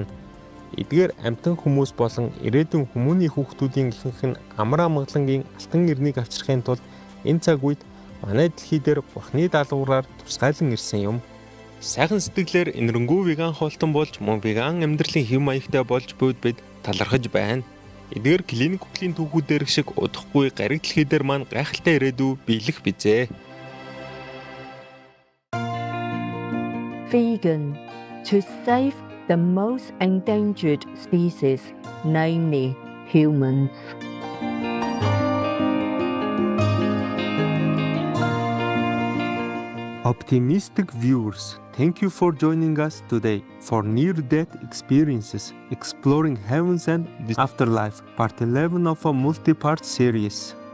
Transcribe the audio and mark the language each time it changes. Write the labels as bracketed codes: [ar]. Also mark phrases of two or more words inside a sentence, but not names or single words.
[mn] Эдгээр амтан хүмүүс болон ирээдүйн хүмүүний хүүхдүүдийн ихэнх нь амар амгалангийн алтан ирнийг авчрахын тулд энэ цаг үед манай дэлхий дээр Бурхны даалгавраар тусгайлан ирсэн юм. Сайхан сэтгэлээр энэрэнгүй веган хоолтон болж мөн веган амьдралын хэв маягтай болж буйд бид талархаж байна. Эдгээр клиник үхлийн түүхүүдээр шиг удахгүй гариг дэлхий дээр маань гайхалтай ирээдүй биелэх бизээ. [en] Vegan, to save the most endangered species, namely humans. Optimistic viewers, thank you for joining us today for near-death experiences, exploring heavens and the afterlife, part 11 of a multi-part series.